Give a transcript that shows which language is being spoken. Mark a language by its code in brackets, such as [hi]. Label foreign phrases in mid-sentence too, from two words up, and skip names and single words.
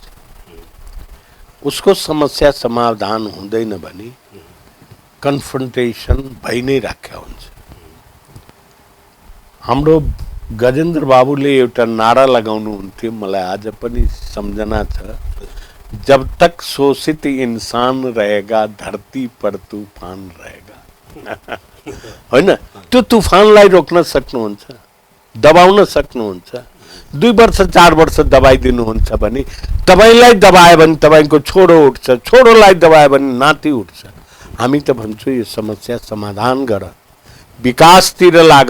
[ne] उसको समस्या समाधान हुँदैन भने कन्फ्रन्टेसन भइ नै राख्या हुन्छ। हाम्रो गजेन्द्र बाबुले एउटा नारा लगाउनुहुन्थ्यो, मलाई आज पनि सम्झना छ, [hi] जब तक शोषित इंसान रहेगा धरती पर तूफान रहेगा। [ne] होइन, त्यो तुफानलाई रोक्न सक्नुहुन्छ, दबाउन सक्नुहुन्छ। 2 वर्ष 4 वर्ष दबाइदिनुहुन्छ भने, तपाईँलाई दबायो भने तपाईँको छोरो उठ्छ, छोरोलाई दबायो भने नाति उठ्छ। हामी त भन्छौँ यो समस्या समाधान गर, विकासतिर लाग।